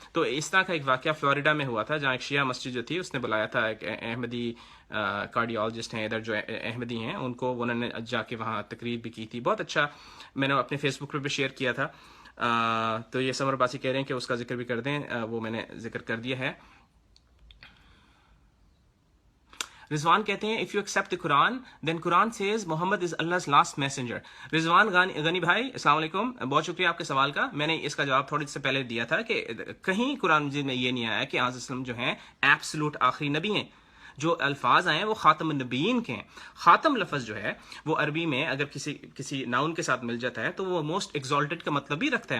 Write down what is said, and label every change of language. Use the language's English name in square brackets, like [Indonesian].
[Urdu] تو اس طرح کا ایک واقعہ فلوریڈا میں ہوا تھا, جہاں ایک شیعہ مسجد جو تھی اس نے بلایا تھا ایک احمدی کارڈیالوجسٹ ہیں ادھر جو احمدی ہیں, انہوں نے جا کے وہاں تقریر بھی کی تھی. بہت اچھا, میں نے اپنے فیس بک پہ بھی شیئر کیا تھا. تو یہ سمر باسی کہہ رہے ہیں کہ اس کا ذکر بھی کر دیں, وہ میں نے ذکر کر دیا ہے. [English] Rizwan [Urdu] کہتے ہیں [English] if you accept the Quran then Quran says Muhammad is Allah's last messenger. [Urdu] رضوان غنی بھائی السلام علیکم, بہت شکریہ آپ کے سوال کا. میں نے اس کا جواب تھوڑی سے پہلے دیا تھا کہ کہیں قرآن مجید میں یہ نہیں آیا کہ آج اسلم جو ہیں ایبسلوٹ آخری نبی ہیں. جو الفاظ آئے ہیں وہ خاتم النبیین کے ہیں. خاتم لفظ جو ہے وہ عربی میں اگر کسی ناؤن کے ساتھ مل جاتا ہے تو وہ موسٹ ایگزالٹڈ کا مطلب بھی رکھتا ہے.